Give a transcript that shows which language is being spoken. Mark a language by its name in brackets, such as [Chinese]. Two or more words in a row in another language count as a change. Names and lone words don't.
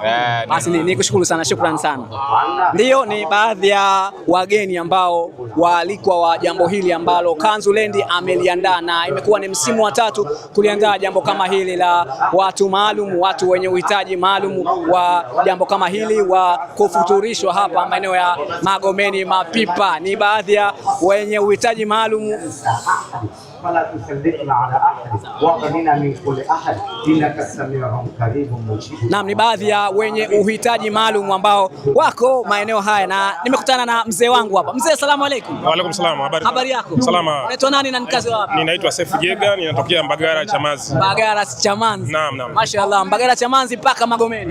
[Swahili] Basi nikushukuru sana, shukrani sana. Ndio, ni baadhi ya wageni ambao waalikwa wa jambo hili ambalo Kanzuland ameliandaa, na imekuwa ni msimu wa 3 kuliandaa jambo kama hili la watu maalum, watu wenye uhitaji maalum wa jambo kama hili wa kufuturishwa hapa maeneo ya Magomeni Mapipa. Ni baadhi ya wenye uhitaji maalum. [Arabic] فلا تسلطنا على أحد وقنا من كل أحد إنك سميع قريب مجيب. [Swahili] Naam, ni baadhi ya wenye uhitaji maalum ambao wako maeneo haya, na nimekutana na mzee wangu hapa. [Arabic] Mzee, السلام عليكم. وعليكم السلام. [Swahili] Habari yako? Salama. Unaitwa nani na nikazi wapi? Ninaitwa Sefu Jega, ninatokea Mbagara Chamazi. Mbagara Chamazi. Naam. Mashaallah, Mbagara Chamazi mpaka Magomeni.